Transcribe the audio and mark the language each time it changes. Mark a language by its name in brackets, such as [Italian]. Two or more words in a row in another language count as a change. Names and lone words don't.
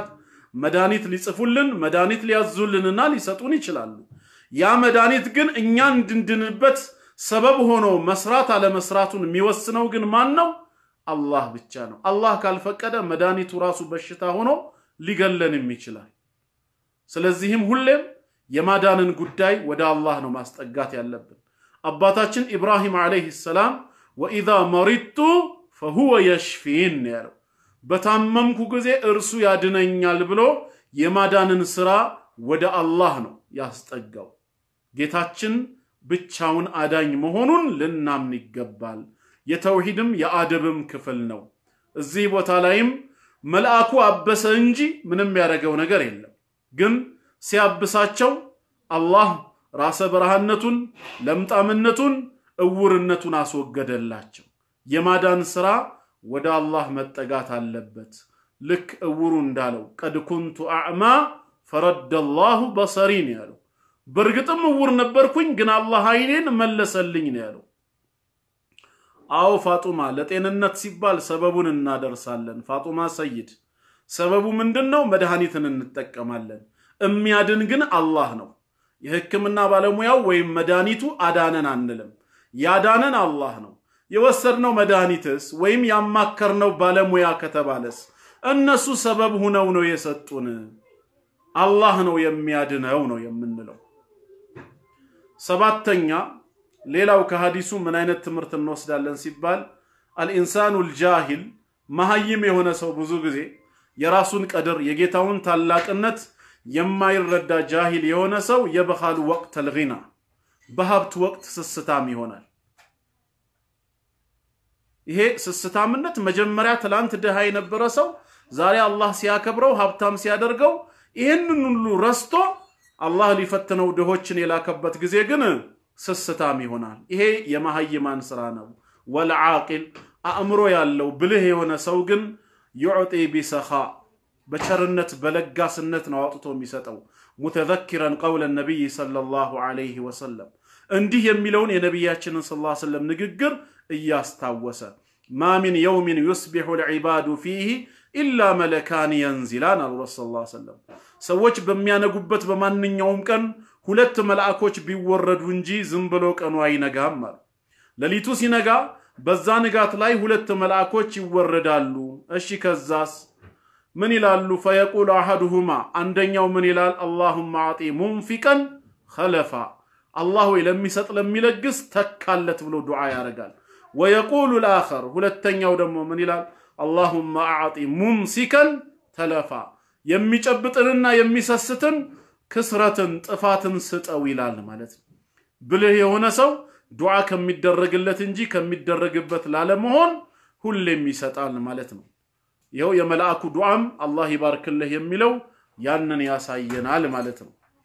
[Amharic] መድኃኒት ሊጽፉልን መድኃኒት ሊያዙልንና ሊሰጡን ይችላሉ ያ መድኃኒት ግን እኛ እንድንድንበት ሰበብ ሆኖ መስራት አለ መስራቱን የሚወስነው ግን ማን ነው አላህ ብቻ ነው አላህ ካልፈቀደ መድኃኒቱ ራሱ በሽታ ሆኖ ሊገለንም ይችላል ስለዚህም ሁሌም የማዳንን ጉዳይ ወደ አላህ ነው ማስጠጋት ያለብን አባታችን ኢብራሂም [Arabic] عليه السلام وإذا [Amharic] መሪቱ [Arabic] فهو يشفين [Amharic] ያለው በታመምኩ ጊዜ እርሱ ያድነኛል ብሎ የማዳንን ስራ ወደ አላህ ነው ያስጠጋው ጌታችን ብቻውን አዳኝ መሆኑን ልናምን ይገባል የተውሂድም የአደብም ክፍል ነው እዚህ ቦታ ላይም መልአኩ አበሰ እንጂ ምንም ያደረገው ነገር የለም ግን ሲያብሳቸው አላህ ራስ በረሃነቱን ለምጣምነቱን እውርነቱን አስወገደላቸው የማዳን ስራ ወደ አላህ መጠጋት አለበት ልክ እውሩ እንዳለው [Arabic] قد كنت اعمى فرد الله بصرين [Amharic] ያለው በርግጥም እውር ነበርኩኝ ግን አላህ አይኔን መለሰልኝ ነው ያለው አው ፋጡማ ለጤንነት ሲባል ሰበቡን እናደርሳለን ፋጡማ ሰይድ ሰበቡ ምንድነው መድኃኒትን እንጠቀማለን የሚያድን ግን አላህ ነው የህክምና ባለሙያው ወይም መድኃኒቱ አዳነን አንልም ያዳነን አላህ ነው የወሰድነው መድኃኒትስ ወይም ያማከርነው ባለሙያ ከተባለስ እነሱ ሰበብ ሆነው ነው የሰጡን አላህ ነው የሚያድነው ነው የምንለው ሰባተኛ ሌላው ከሐዲሱ ምን አይነት ትምህርት እንወስዳለን ሲባል [Arabic] الانسان الجاهل [Amharic] መሐይም የሆነ ሰው ብዙ ጊዜ የራሱን ቀድር የጌታውን ታላቅነት የማይረዳ ጃሂል የሆነ ሰው የበኻል ወቅት الغنى በሀብት ወቅት ስስታም ይሆናል ይሄ ስስታምነት መጀመሪያ ትላንት ደሃ የነበረ ሰው ዛሬ አላህ ሲያከብረው ሀብታም ሲያደርገው ይሄንን ሁሉ ረስቶ አላህ ሊፈትነው ደሆችን የላከበት ጊዜ ግን ስስታም ይሆናል ይሄ የመሐይማን ስራ ነው ወልዓቂል አእምሮ ያለው ብልህ የሆነ ሰው ግን [Arabic] يعطي بسخاء بشرنت بلغاسنت [Amharic] ነው አውጥቶ የሚሰጠው [Arabic] متذكرا قول النبي صلى الله عليه وسلم [Amharic] እንዲህ የሚለውን የነብያችንን [Arabic] صلى الله عليه وسلم [Amharic] ንግግር እያስታወሰ [Arabic] ما من يوم يصبح العباد فيه الا ملكان ينزلان الرسول صلى الله عليه وسلم [Amharic] ሰዎች በሚያነጉበት በማንኛውም ቀን ሁለት መላእክቶች ቢወረዱ እንጂ ዝም ብሎ ቀኑ አይነጋም ማለት ለሊቱ ሲነጋ በዛ ንጋት ላይ ሁለት መላእክቶች ይወረዳሉ እሺ ከዛስ ምን ይላሉ [Arabic] فيقول احدهما [Amharic] አንደኛው ምን ይላል [Arabic] اللهم اعطي منفقا خلفا الله [Amharic] ለሚሰጥ ለሚለግስ ተካለት ብሎ ዱዓ ያረጋል [Arabic] ويقول الاخر [Amharic] ሁለተኛው ደግሞ ምን ይላል [Arabic] اللهم اعطي ممسكا تلفا [Amharic] የሚጨብጥንና የሚሰስትን ክስረትን ጥፋትን ስጠው ይላል ማለት ብልህ የሆነ ሰው ዱዓ ከሚደረግለት እንጂ ከሚደረግበት ላለመሆን ሁሌም ይሰጣል ማለት ነው ይሄው የመላእክቱ ዱዓም አላህ ይባርክልህ የሚለው ያንን ያሳየናል ማለት ነው